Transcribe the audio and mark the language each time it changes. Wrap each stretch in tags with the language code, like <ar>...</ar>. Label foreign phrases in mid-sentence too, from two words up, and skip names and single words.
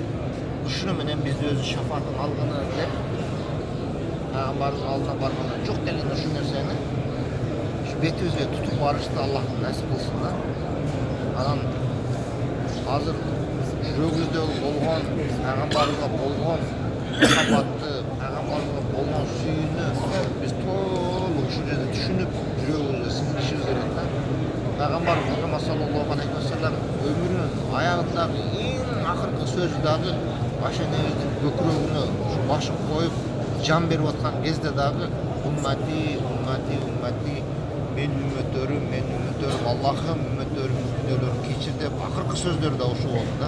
<ky>Ушуну менен биз өзү шафаатын алганы деп пайгамбарыбыздын алдына барганда жок дегенде ушул нерсени бетибизге тутуп барышты Аллах насип кылсын да. Анан азыр жүрөгүбүздө болгон пайгамбарыбызга болгон махабатты, пайгамбарыбызга болгон сүйүүнү биз толук ушул жерде түшүнүп, жүрөгүбүзгө сиңдиришибиз керек да. Пайгамбар Мухаммад</ky> <ar>صلى الله عليه وسلم</ar> <ky>өмүрүнүн аягындагы эң акыркы сөзү дагы Айша энебиздин көкүрөгүнө башын коюп жан берип аткан кезде дагы уммати, мен үммөттөрүм, Аллахым үммөттөрүмдүн күнөөлөрүн кечир деп акыркы сөздөрү да ушул болду да.</ky>